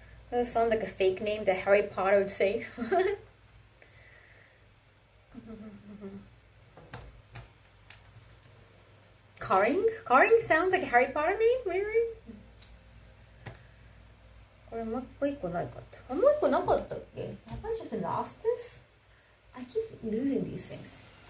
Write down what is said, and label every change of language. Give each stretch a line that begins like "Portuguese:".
English: That sounds like a fake name that Harry Potter would say. Karing sounds like a Harry Potter name, maybe?
Japanese: これもう一個ないかった。もう一個なかったっけ？
English: Have I just lost this? I keep losing these things.